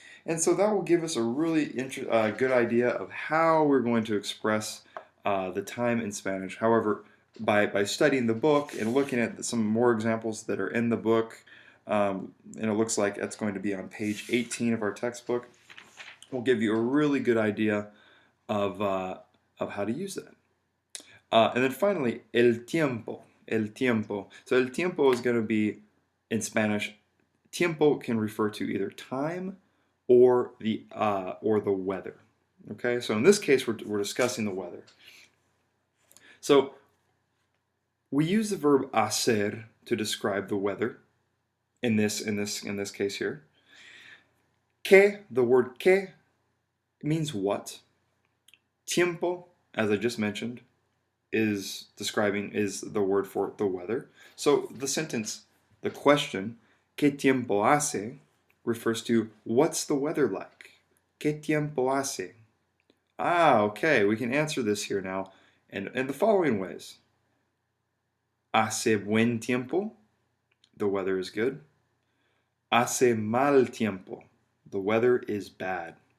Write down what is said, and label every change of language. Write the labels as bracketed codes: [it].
[en] And so that will give us a really good idea of how we're going to express the time in Spanish. However, by studying the book and looking at some more examples that are in the book, and it looks like it's going to be on page 18 of our textbook. We'll give you a really good idea of how to use that. And then finally, el tiempo. [es] El tiempo. [en] So el tiempo is going to be, in Spanish, tiempo can refer to either time or the weather. Okay, so in this case, we're discussing the weather. So we use the verb hacer to describe the weather in this case here. Que, the word que, means what. Tiempo, as I just mentioned, is the word for the weather. So the sentence, the question, [es] ¿Qué tiempo hace? [en] Refers to what's the weather like? [es] ¿Qué tiempo hace? [en] Okay, we can answer this here now in the following ways. [es] Hace buen tiempo, [en] the weather is good. [es] Hace mal tiempo, [en] the weather is bad.